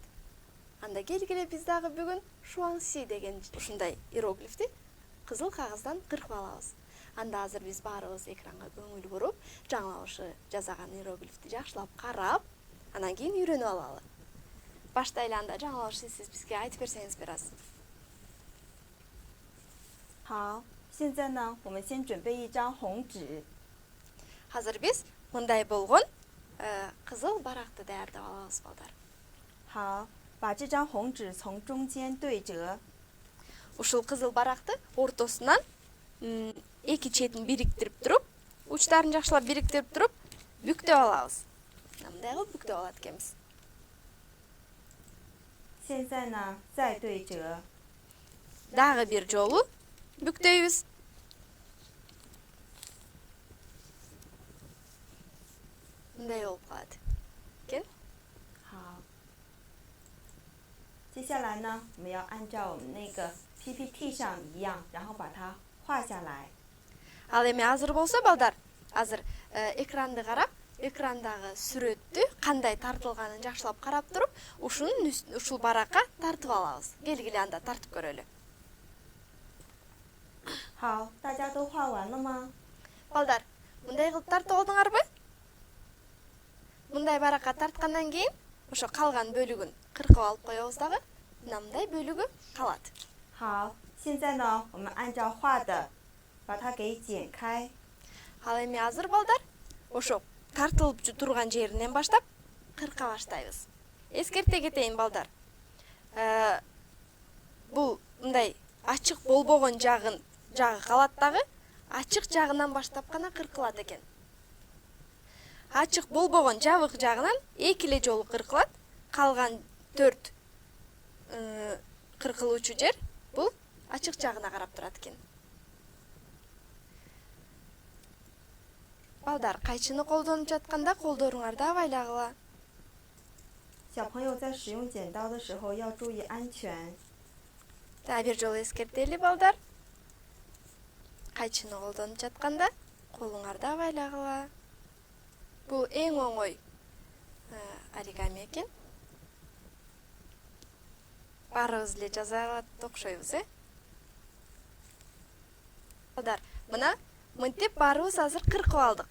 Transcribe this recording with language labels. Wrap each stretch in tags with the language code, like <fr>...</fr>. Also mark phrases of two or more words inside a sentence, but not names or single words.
<ky>Анда келгиле биз дагы бүгүн шуаңси деген ушундай иероглифти кызыл кагаздан кыркып алабыз. Анда азыр биз баарыбыз экранга көңүл буруп, жаңы ошо жасаган иероглифти жакшылап карап, анан кийин үйрөнүп алалы. Баштайлы анда жаңы сиз бизге айтып берсеңиз бераз.</ky> <zh>好，现在呢，我们先准备一张红纸。</zh> <ky>Азыр биз мындай болгон кызыл баракты даярдап алабыз балдар.</ky> <zh>好，把这张红纸从中间对折。</zh> <ky>Ушул кызыл баракты ортосунан эки четин бириктирип туруп, учтарын жакшылап бириктирип туруп, бүктөп алабыз. Мындай кылып бүктөп алат экенбиз.</ky> <zh>现在呢，再对折。</zh> <ky>Дагы бир жолу бүктөйбүз. Мындай болуп калат. Экен.</ky> <zh>好，接下来呢，我们要按照我们那个 PPT 上一样，然后把它画下来。</zh> <ky>Ал эми азыр болсо балдар, азыр экранды карап, экрандагы сүрөттү кандай тартылганын жакшылап карап туруп, ушул баракка тартып алабыз. Келгиле анда тартып көрөлү.</ky> <zh>好，大家都画完了吗？</zh> <ky>Балдар, мындай кылып тартып алдыңарбы? Мындай баракка тарткандан кийин ошо калган бөлүгүн кыркып алып коебуз дагы. Мындай бөлүгү калат.</ky> <zh>好，现在呢，我们按照画的把它给剪开。</zh> <ky>Ал эми азыр балдар, ошо тартылып турган жеринен баштап кырка баштайбыз. Эскерте кетейин балдар. Бул мындай ачык болбогон жагы калат дагы, ачык жагынан баштап гана кыркылат экен. Ачык болбогон жабык жагынан эки эле жолу кыркылат. Калган 4 кыркылуучу жер бул ачык жагына карап турат экен. Балдар, кайчыны колдонуп жатканда колдоруңарды абайлагыла.</ky> <zh>小朋友在使用剪刀的时候要注意安全。</zh> <ky>Дагы бир жолу эскертели балдар. Кайчыны колдонуп жатканда колуңарда байлагыла. Бул эң оңой оригами экен. Баарыбыз эле жаза алат окшойбуз, Балдар, мына мынтип баарыбыз азыр кыркып алдык.</ky>